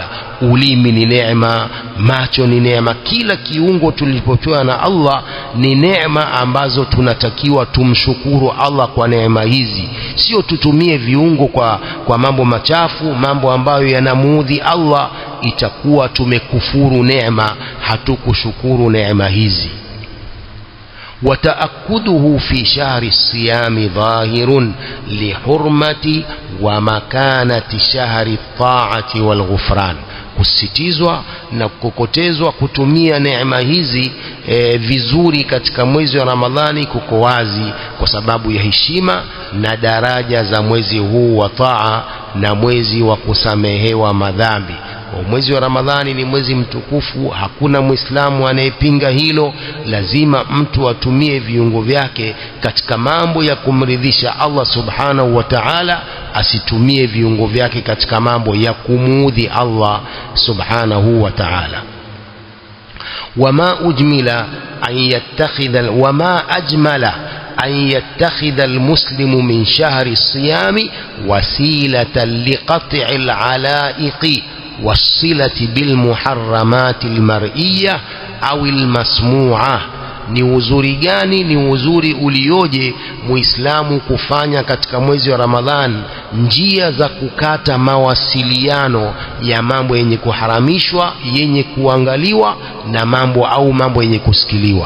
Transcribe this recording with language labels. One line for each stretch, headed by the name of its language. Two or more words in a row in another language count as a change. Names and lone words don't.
Swahili: Ulimi ni neema, macho ni neema, kila kiungo tulipopewa na Allah ni neema ambazo tunatakiwa tumshukuru Allah kwa neema hizi. Sio tutumie viungo kwa mambo machafu, mambo ambayo yanamuudhi Allah, itakuwa tumekufuru neema, hatukushukuru neema hizi.
Arabic: وتأكده في شهر الصيام ظاهر لحرمة ومكانة شهر الطاعة والغفران.
Swahili: kusitizwa na kukokotezwa kutumia neema hizi vizuri katika mwezi wa Ramadhani kuko wazi kwa sababu ya heshima na daraja za mwezi huu wa taa na mwezi wa kusamehewa madhambi. Mwezi wa Ramadhani ni mwezi mtukufu, hakuna Muislamu anayepinga hilo. Lazima mtu atumie viungo vyake katika mambo ya kumridhisha Allah
Arabic: سبحانه وتعالى,
Swahili: asitumie viungo vyake katika mambo ya kumuudhi Allah
Arabic: سبحانه وتعالى. وما أجمل أن يتخذ المسلم من شهر الصيام وسيلة لقطع العلائق والصلة بالمحرمات المرئية أو المسموعة.
Swahili: ni uzuri gani, ni uzuri ulioje muislamu kufanya katika mwezi wa Ramadhan njia za kukata mawasiliano ya mambo yenye kuharamishwa, yenye kuangaliwa na mambo yenye kusikiliwa.